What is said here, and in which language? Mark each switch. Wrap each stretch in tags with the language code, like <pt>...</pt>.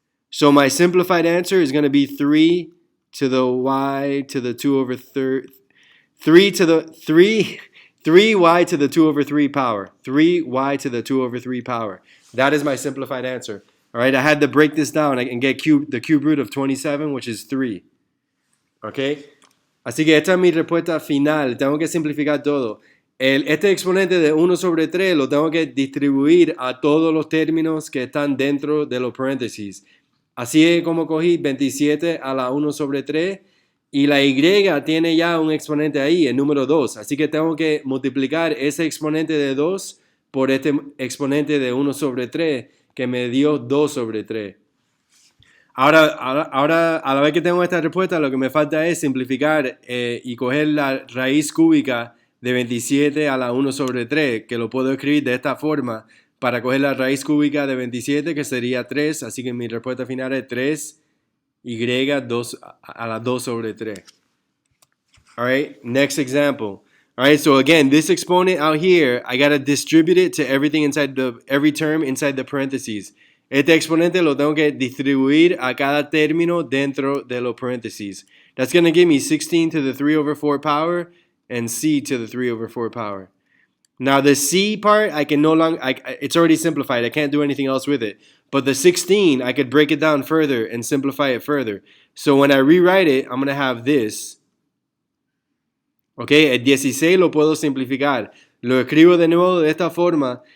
<en>So my simplified answer is going to be 3 to the y to the 2 over 3, 3y to the 2 over 3 power. 3y to the 2 over 3 power. That is my simplified answer. All right, I had to break this down and get the cube root of 27, which is 3.</en> <es>Okay, así que esta es mi respuesta final. Tengo que simplificar todo. Este exponente de 1 sobre 3 lo tengo que distribuir a todos los términos que están dentro de los paréntesis. Así es como cogí 27 a la 1 sobre 3 y la y tiene ya un exponente ahí, el número 2. Así que tengo que multiplicar ese exponente de 2 por este exponente de 1 sobre 3 que me dio 2 sobre 3. Ahora, a la vez que tengo esta respuesta, lo que me falta es simplificar y coger la raíz cúbica de 27 a la 1 sobre 3, que lo puedo escribir de esta forma para coger la raíz cúbica de 27, que sería 3, así que mi respuesta final es 3y 2 a la 2 sobre 3.</es> <en>All right, next example. All right, so again, this exponent out here, I got to distribute it to everything inside every term inside the parentheses.</en> <es>Este exponente lo tengo que distribuir a cada término dentro de los paréntesis.</es> <en>That's going to give me 16 to the 3 over 4 power and c to the 3 over 4 power. Now the c part, I can no longer, it's already simplified. I can't do anything else with it. But the 16, I could break it down further and simplify it further. So when I rewrite it, I'm going to have this.</en> <es>Okay, el 16 lo puedo simplificar. Lo escribo de nuevo de esta forma.</es>